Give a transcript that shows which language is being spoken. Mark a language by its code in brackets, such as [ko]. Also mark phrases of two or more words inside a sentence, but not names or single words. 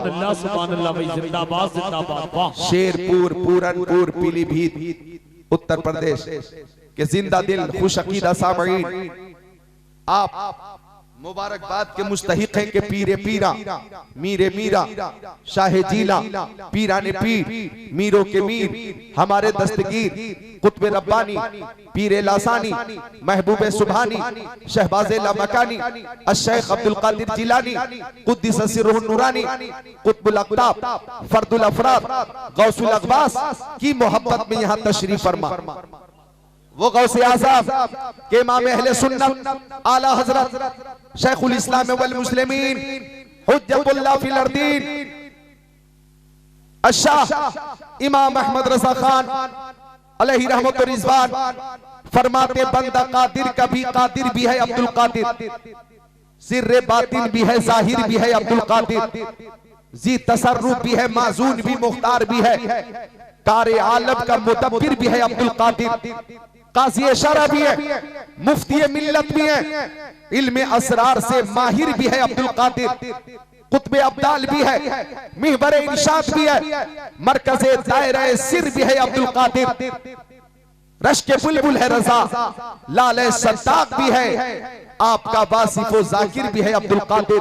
[ur] شیرپور، پورن پور، پیلی بھیت، اتر پردیش کے زندہ دل خوش عقیدہ سامعین، آپ مبارکباد کے مستحق ہیں کہ پیرِ پیراں، میرِ میراں، شاہِ جیلاں، پیرانِ پیر، میروں کے میر، ہمارے دستگیر، قطبِ ربانی، پیرِ لاثانی، محبوبِ سبحانی، شہبازِ لامکانی، الشیخ عبدالقادر جیلانی, [ar] قدس سره النوراني, [ur] قطب الاقطاب، فرد الافراد, غوث الاغواث کی محبت میں یہاں تشریف فرما. وہ غوثِ اعظم کے امام اہلِ سنت اعلیٰ حضرت [ar] شيخ الاسلام والمسلمين حجة الله في الارضين [ur] الشاہ امام احمد رضا خان علیہ رحمت و رضوان فرماتے بندہ قادر کا بھی قادر بھی ہے عبدالقادر، سرِ باطن بھی ہے ظاہر بھی ہے عبدالقادر، جی تصرف بھی ہے ماذون بھی مختار بھی ہے، کارِ عالم کا مدبر بھی ہے عبدالقادر، قاضی شرع بھی ہے، مفتی ملت بھی ہے، علمِ اسرار سے ماہر بھی ہے عبدالقادر، قطب ابدال بھی ہے، مہبر ارشاد بھی ہے، مرکزِ دائرہ سر بھی ہے عبدالقادر، رشکِ بلبل ہے رضا، لالے صداق بھی ہے، آپ کا واصف ذاکر بھی ہے عبدالقادر.